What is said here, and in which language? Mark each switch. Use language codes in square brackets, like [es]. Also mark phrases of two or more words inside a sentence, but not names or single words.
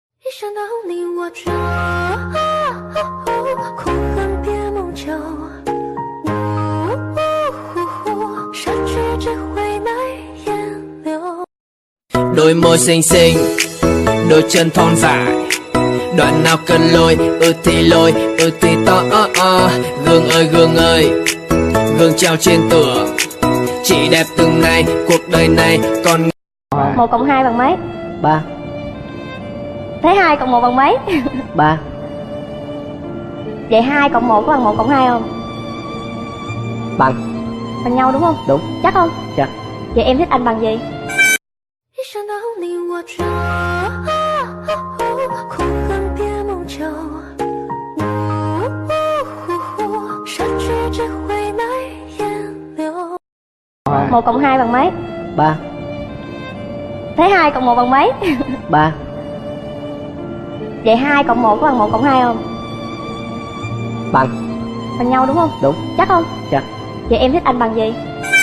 [zh] 一想到你我就苦恨别梦久，失去只会难言留。 [vi] Đôi môi xinh xinh, đôi chân thon dài, đoạn nào cần lôi, thì lôi, thì to. Gương ơi, gương treo trên tường, chỉ đẹp từng ngày, cuộc đời này còn. 1 cộng 2 bằng mấy? 3. Thế 2 cộng 1 bằng mấy? 3. Vậy 2 cộng 1 có bằng 1 cộng 2 không? Bằng. Bằng nhau đúng không? Đúng. Chắc không? Chắc. Vậy em thích anh bằng gì? [zh] 一想到你我就苦恨别梦久，失去只会难言留。 [vi] 1 cộng 2 bằng mấy? 3. Thế 2 cộng 1 bằng mấy? 3. Vậy 2 cộng 1 có bằng 1 cộng 2 không? Bằng. Bằng nhau đúng không? Đúng. Chắc không? Chắc. Vậy em thích anh bằng gì?